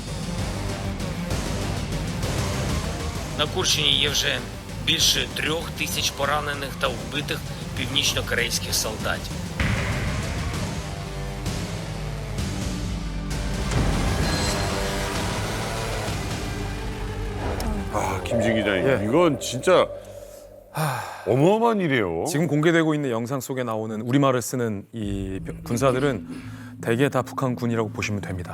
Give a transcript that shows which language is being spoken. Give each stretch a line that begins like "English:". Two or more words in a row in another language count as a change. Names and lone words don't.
Ukrainian: На Курщині є вже більше 3000 поранених та вбитих північно-корейських солдатів.
Korean: 김진 기자님, 예. 이건 진짜 어마어마한 일이에요. 지금 공개되고 있는 영상 속에 나오는 우리말을 쓰는 이 군사들은 대개 다 북한군이라고 보시면 됩니다.